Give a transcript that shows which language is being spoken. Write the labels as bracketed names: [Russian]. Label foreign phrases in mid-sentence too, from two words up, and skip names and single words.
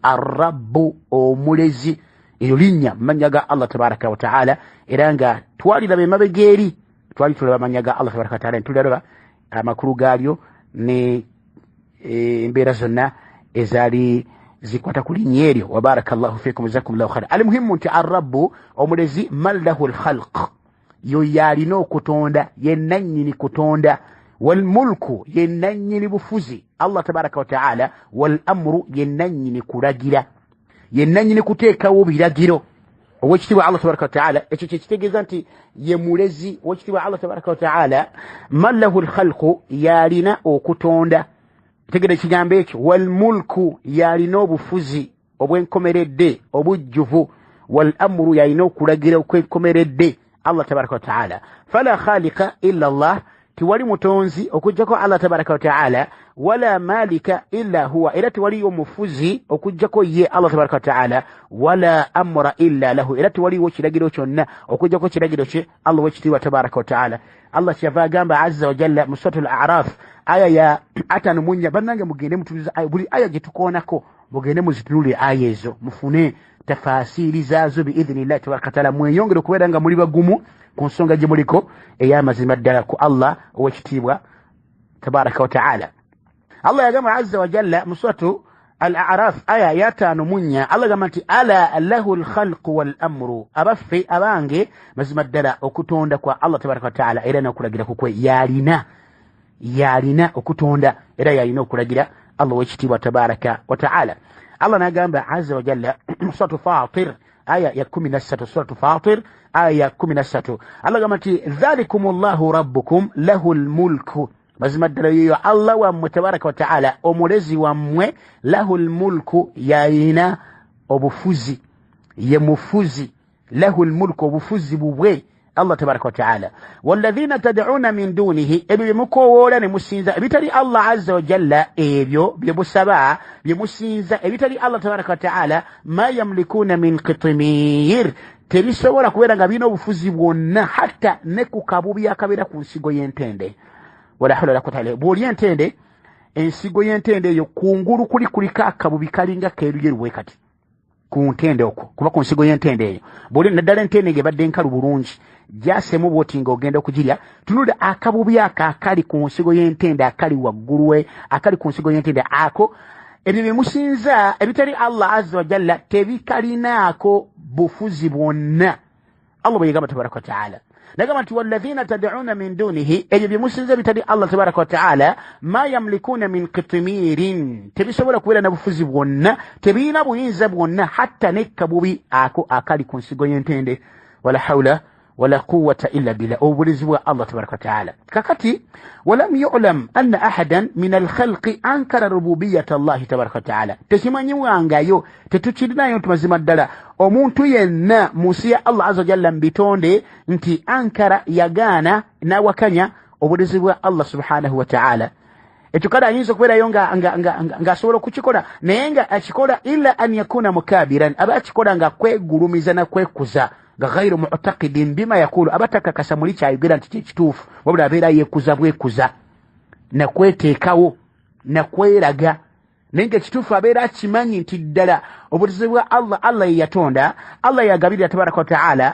[Ganda] Arrabbu, omulezi, eryo linnya mannya ga Allah [Arabic] تبارك وتعالى, [Ganda] era nga twaliraba emabega eri twali tulaba mannya ga Allah [Arabic] تبارك وتعالى, [Ganda] ntulaba amakulu gaalyo ne embeera zonna ezaali zikwata ku linnya eryo. [Arabic] وبارك الله فيكم جزاكم الله خيرا. المهم [Ganda] nti arrabbu, omulezi, [Arabic] من له الخلق, [Ganda] yo yalina okutonda, ye nannyini kutonda. [Arabic] والملك, [Ganda] ye nannyini bufuzi Allah [Arabic] تبارك وتعالى. والأمر, [Ganda] ye nannyini kulagira, ye nannyini kuteekawo biragiro ow'ekitiibwa Allah [Arabic] تبارك وتعالى. [Ganda] Ekyo kyekitegeeza nti ye mulezi ow'ekitiibwa Allah [Arabic] تبارك وتعالى. من له الخلق, [Ganda] yalina okutonda, tegera ekigambo ekyo. [Arabic] والملك, [Ganda] yalina obufuzi obwenkomeredde obujjuvu. [Arabic] والأمر, [Ganda] yalina okulagira okwenkomeredde Allah [Arabic] تبارك وتعالى. فلا خالق إلا الله, [Ganda] tiwali mutonzi okujjako Allah [Arabic] تبارك وتعالى. ولا مالك إلا هو, [Ganda] era tiwali omufuzi okujjako ye Allah [Arabic] تبارك وتعالى. ولا أمر إلا له, [Ganda] era tiwaliwo kiragiro kyonna okujjako kiragiro kye Allah w'ekitiibwa [Arabic] تبارك وتعالى. [Ganda] Allah kyava agamba [Arabic] عز وجل [Ganda] mu [Arabic] سورة الأعراف [Ganda] aya ya 5. Bannange mugende mutuliza buli aya gye tukoonako, mugende muzitunule aya ezo, mufune tafasiri zaazo [Arabic] بإذن الله تبارك وتعالى, [Ganda] mweyongere okubeera nga muli bagumu ku nsonga gye muliko ey'amazima ddala ku Allah ow'ekitiibwa [Arabic] تبارك وتعالى. [Ganda] Allah yagamba [Arabic] عز وجل [Ganda] mu [Arabic] سورة الأعراف [Ganda] aya ya 5 Allah gamba nti [Arabic] ألا له الخلق والأمر [Ganda] abaffe abange mazima ddala okutonda kwa Allah [Arabic] تبارك وتعالى [Ganda] era n'okulagira kukwe yalina okutonda era yalina okulagira Allah wekitiibwa [Arabic] تبارك وتعالى. [Ganda] Allah n'agamba [Arabic] عز وجل سورة فاطر [Ganda] aya ya 13 [Arabic] سورة فاطر [Ganda] aya ya 13 Allah gamba nti [Arabic] ذلكم الله ربكم له الملك [Ganda] mazima ddala yoyo Allah wammwe [Arabic] تبارك وتعالى [Ganda] omulezi wammwe [Arabic] له الملك [Ganda] yalina obufuzi ye mufuzi [Arabic] له الملك [Ganda] obufuzi bubwe Allah [Arabic] تبارك وتعالى. والذين تدعون من دونه [Ganda] ebyo mukowola ne musinza ebitali Allah [Arabic] عز وجل [Ganda] ebyo byebusaba byemusinza ebitali Allah [Arabic] تبارك وتعالى ما يملكون من قطمير [Ganda] tebisobola kubeera nga bino obufuzi bwonna hatta ne ku kabubi akabeera ku nsigo y'entende. [Arabic] ولا حول ولا قوة إلا بالله. [Ganda] Bw'oli entende ensigo y'entende eyo kungulu kuliko akabubi kalinga keeruyeruwe kati ku ntende okwo kuba ku nsigo y'entende eyo bw'oli naddala entende ng'ebadde nkalu bulungi gyasemu bw'oti ng'ogenda okugirya tunula akabubi akali ku nsigo y'entende akali waggulu we akali ku nsigo y'entende ako ebyo bye musinza ebitali Allah [Arabic] عز وجل [Ganda] tebikalinaako bufuzi bwonna. Allah bwe yagamba [Arabic] تبارك وتعالى [Ganda] nagamba nti [Arabic] والذين تدعون من دونه [Ganda] ebyo bye musinza bitali Allah [Arabic] تبارك وتعالى ما يملكون من قطمير [Ganda] tebisobola kubeera na bufuzi bwonna tebiina buyinza bwonna hatta nekkabubi ako akali ku nsigo y'entende. [Arabic] ولا حول ولا قوة إلا بالله [Ganda] obulizi bwa [Arabic] Allah تبارك وتعالى. [Ganda] Kakati [Arabic] ولم يعلم أن أحدا من الخلق أنكر ربوبية الله تبارك وتعالى [Ganda] tekimanyiwangayo tetukirinayo tumazima ddala omuntu yenna musi ya Allah [Arabic] عز جل [Ganda] mbitonde nti ankara yagaana nawakanya obulizi bwa Allah [Arabic] سبحانه وتعالى. [Ganda] Ekyo kale ayinza okubeerayo nga asobola okukikola naye nga akikola [Arabic] إلا أن يكون مكابرا [Ganda] aba akikola nga kwegulumiza na kwekuza nga [Arabic] غير معتقد بما يقول [Ganda] abatakakasa muli kyayogera nti kituufu wabula abeera yeekuza bwekuza na kweteekawo na kweraga naye ekituufu abeera akimanyi nti ddala obutuzi bwa Allah yatonda Allah yagabirira [Arabic] تبارك وتعالى